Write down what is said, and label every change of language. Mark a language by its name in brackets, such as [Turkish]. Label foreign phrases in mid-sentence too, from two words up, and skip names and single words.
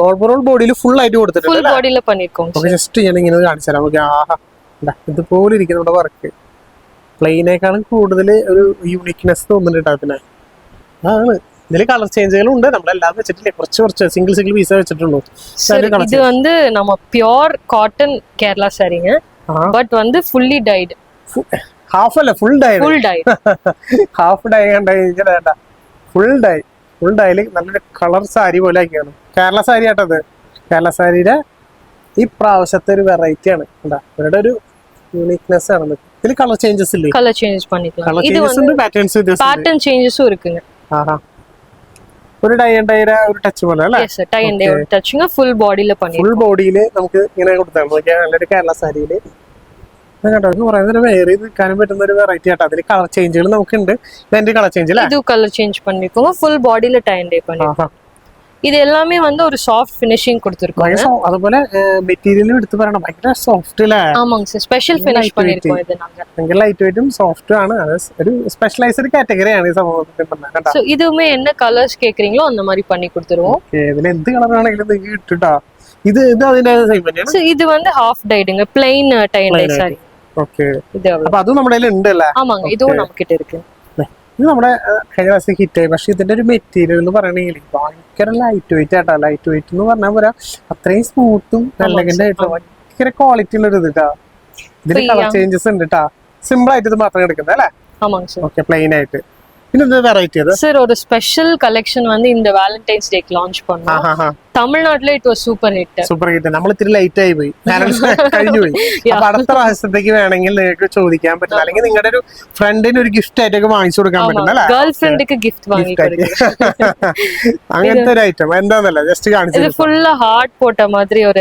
[Malayalam] ഓവറോൾ ബോഡിയിൽ ഫുൾ ആയിട്ട് കൊടുത്തിട്ടുണ്ട്. ജസ്റ്റ് ഞാൻ ഇങ്ങനെ കാണിച്ചു തരാം. നമുക്ക് ആഹാ ഇതുപോലെ ഇരിക്കും നമ്മുടെ വർക്ക്. പ്ലെയിനേക്കാളും കൂടുതൽ ഒരു യൂണിക്നെസ് തോന്നുന്നുണ്ട് അതിനെ. അതാണ് ഇതില് കളർ ചേഞ്ചുകളും ഉണ്ട്. നമ്മളെല്ലാം വെച്ചിട്ടില്ലേ, കുറച്ച് സിംഗിൾ പീസ് വെച്ചിട്ടുള്ളൂ. [Tamil] ഇത് வந்து நம்ம பியூர் காட்டன் கேரளா சாரிங்க. பட் வந்து [English] fully dyed. [Malayalam] ഹാഫ് അല്ല, [English] full dye. [Malayalam] ഹാഫ് ഡൈ കണ്ട ഫുൾ ഡൈയില് നല്ലൊരു കളർ സാരി പോലെ ആക്കിയാണ്. കേരള സാരി ആട്ടത്. കേരള സാരിയുടെ ഈ പ്രാവശ്യത്തെ ഒരു വെറൈറ്റി ആണ്. ഇവരുടെ ഒരു യൂണിക്നെസ് ആണ്. ഇതില് [English] colour changes [Malayalam] ഇല്ലേ? [English] colour change [Tamil] பண்ணிக்கலாம். ഇത് வந்து പാറ്റേൺ ചേഞ്ചസും இருக்குங்க. [Malayalam] ഒരു ഡൈ ആൻഡ് ഡൈയുടെ ഒരു ടച്ച് പോലെ അല്ലേ? [English] yes, dye and dye [Malayalam] ഒരു ടച്ചിങ് ഫുൾ ബോഡിയില് ഫുൾ ബോഡിയില് നമുക്ക് ഇങ്ങനെ കൊടുത്താൽ നോക്കിയാൽ നല്ലൊരു കേരള സാരിയില് കേട്ടോ പറയുന്നത് വേറെ നിൽക്കാനും പറ്റുന്ന ഒരു വെറൈറ്റി ആട്ടോ. അതിൽ കളർ ചേഞ്ചുകൾ നമുക്കുണ്ട്. ഇതെന്റെ [English] colour change [Malayalam] അല്ലേ? [Tamil] இது [English] colour change [Tamil] பண்ணிருக்கோம். ஃபுல் பாடியில [English] dye and dye [Tamil] பண்ணிருக்கோம். இது எல்லாமே வந்து ஒரு [English] soft finishing [Tamil] கொடுத்திருக்கோம். [Malayalam] അതുപോലെ മെറ്റീരിയലും എടുത്ത് പറയണം, ഭയങ്കര സോഫ്റ്റ് അല്ലേ? [Tamil] ஆமாங்க சார், [English] special finish [Tamil] பண்ணிருக்கோம் இது நாங்க. [Malayalam] ഭയങ്കര ലൈറ്റ് വെയിറ്റും സോഫ്റ്റും ആണ്. അത് ഒരു സ്പെഷ്യലൈസ്ഡ് കാറ്റഗറിയാണ് ഈ സംഭവത്തിൽ പറഞ്ഞാൽ. [Tamil] சோ இதுவுமே என்ன கலர்ஸ் கேக்குறீங்களோ அந்த மாதிரி பண்ணி கொடுத்துருவோம். [Malayalam] ഇതിൽ എന്ത് കളറാണെങ്കിലും നിങ്ങൾക്ക് കിട്ടുട്ടോ. ഇത് അതിന്റെ സെയിം തന്നെയാണ്. [Tamil] சோ இது வந்து ஹாஃப் டைடுங்க, [English] plain dye and dye [Tamil] சாரி. [Malayalam] ഓക്കെ, [Tamil] இது அவ்வளவு. [Malayalam] അപ്പൊ അതും നമ്മുടെ കയ്യിൽ ഉണ്ട് അല്ലേ? [Tamil] ஆமாங்க, இதுவும் நம்ம கிட்ட இருக்கு. [Malayalam] ഇത് നമ്മുടെ കഴിഞ്ഞ പ്രാവശ്യം ഹിറ്റ് ആയി. പക്ഷെ ഇതിന്റെ ഒരു മെറ്റീരിയൽ എന്ന് പറയണെങ്കിൽ ഭയങ്കര [English] light weight [Malayalam] ആട്ടോ. [English] light weight [Malayalam] എന്ന് പറഞ്ഞാൽ പോരാ, അത്രയും സ്മൂത്തും എലഗന്റ് ആയിട്ടുള്ള ഭയങ്കര ക്വാളിറ്റി ഉള്ള ഒരു ഇത് കേട്ടോ. ഇതിന് [English] colour changes [Malayalam] ഉണ്ട് കേട്ടോ. സിമ്പിൾ ആയിട്ട് ഇത് മാത്രം എടുക്കുന്നത് അല്ലേ? [Tamil] ஆமாங்க சார். [Malayalam] ഓക്കെ, പ്ലെയിൻ ആയിട്ട്. പിന്നെ ഇത് വെറൈറ്റി അത് [Tamil] சார் ஒரு [English] special collection [Tamil] வந்து இந்த வேலண்டைன்ஸ் டேக்கு லான்ச் பண்ணோம். தமிழ்நாட்டுல [English] it was super hit. super hit. [Malayalam] നമ്മൾ ഇത്തിരി ലേറ്റ് ആയി പോയി, കഴിഞ്ഞു പോയി. അപ്പൊ അടുത്ത പ്രാവശ്യത്തേക്ക് വേണമെങ്കിൽ നിങ്ങൾക്ക് ചോദിക്കാൻ പറ്റും, അല്ലെങ്കിൽ നിങ്ങളുടെ ഒരു ഫ്രണ്ടിന് ഒരു ഗിഫ്റ്റ് ആയിട്ടൊക്കെ വാങ്ങിച്ചു കൊടുക്കാൻ പറ്റും അല്ലേ? ഗേൾ ഫ്രണ്ടിക്ക് ഗിഫ്റ്റ് വാങ്ങി അങ്ങനത്തെ ഒരു ഐറ്റം എന്താന്നല്ല ജസ്റ്റ് കാണിച്ചു. ഇത് [English] full heart [Malayalam] പോട്ട മാതിരി ഒരു